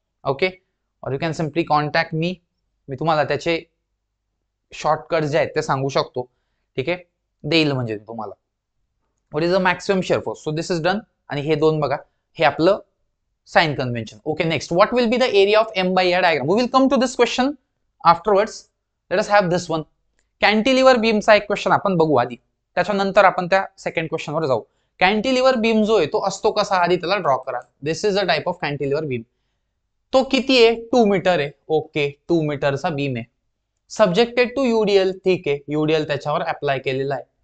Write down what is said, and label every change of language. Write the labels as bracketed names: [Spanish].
[English] okay, और you can simply contact me [Marathi] तुम्हाला त्याचे शॉर्टकट जे आहेत ते सांगू शकतो. ठीक आहे, देईल म्हणजे तुम्हाला. [English] What is the maximum shear force. So this is done. [Marathi] आणि हे दोन बघा, हे आपलं sign convention. [English] Okay, next what will be the area of M by AR diagram. We will come to this question afterwards. Let us have this one. [Marathi] Cantilever बीमचा एक question आपण बघू आधी, त्याच्यानंतर आपण त्या सेकंड क्वेश्चनवर जाऊ. कॅन्टिलिव्हर बीम जो आहे तो असतो कसा, आधी त्याला ड्रॉ करा. [English] This is a type of cantilever beam. [Marathi] तो किती आहे, 2 मीटर आहे. ओके, 2 मीटरचा बीम आहे. [English] Subjected to UDL. [Marathi] ठीक आहे, युडीएल त्याच्यावर अप्लाय केलेला आहे.